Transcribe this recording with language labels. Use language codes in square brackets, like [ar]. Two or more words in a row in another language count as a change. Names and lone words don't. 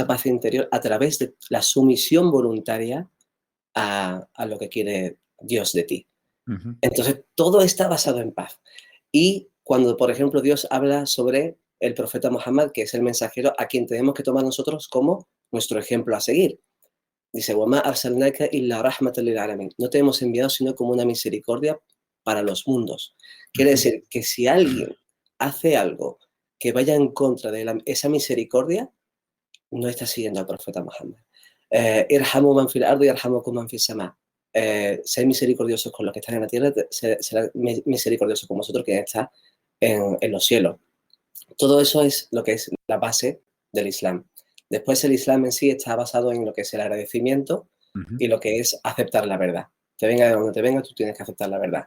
[es] esa paz interior a través de la sumisión voluntaria a lo que quiere Dios de ti. ujú, Entonces, todo está basado en paz. Y cuando, por ejemplo, Dios habla sobre el profeta Muhammad, que es el mensajero a quien tenemos que tomar nosotros como nuestro ejemplo a seguir. Dice, [ar] وَمَا أَرْسَلْنَاكَ إِلَّا رَحْمَةً لِلْعَالَمِينَ. [es] No te hemos enviado sino como una misericordia para los mundos. Quiere ujú, decir que si alguien hace algo que vaya en contra de esa misericordia, no está siguiendo al profeta Muhammad. [ar] ارحموا من في الأرض يرحمكم من في السماء. [es] Ser misericordiosos con los que están en la tierra, será misericordioso con vosotros que está en los cielos. Todo eso es lo que es la base del Islam. Después el Islam en sí está basado en lo que es el agradecimiento ujú, y lo que es aceptar la verdad. Te venga de donde te venga, tú tienes que aceptar la verdad.